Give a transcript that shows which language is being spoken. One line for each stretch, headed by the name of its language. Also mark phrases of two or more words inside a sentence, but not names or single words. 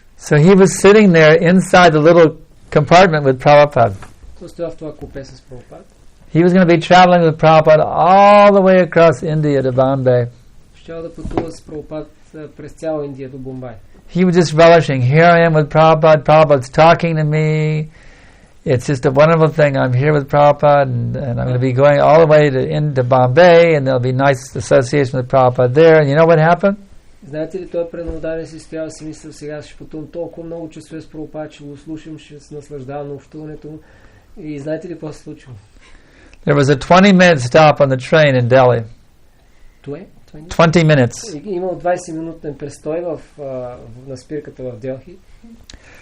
English: So he was sitting there inside the little compartment with Prabhupada.
Bulgarian: Той стоя в това купе с Прабхупад.
English: He was going to be traveling with Prabhupada all the way across India to Bombay.
Bulgarian: Щял да пътува с Прабхупад през цяла Индия до Бомбай.
English: He was just relishing. Here I am with Prabhupada. Prabhupada's talking to me. It's just a wonderful thing. I'm here with Prabhupada, and I'm going to be going all the way into Bombay, and there'll be nice association with Prabhupada there. And you know what happened?
Bulgarian: Знаете ли, той преднодание си стоял, си мислил, сега ще пътувам толкова много часове с Прабхупад, ще го слушам, ще се наслаждавам на общуването му. И знаете ли какво се случва?
English: There was a 20-minute stop on the train in Delhi. 20 minutes.
Bulgarian: Имал 20-минутен престой на спирката в Делхи.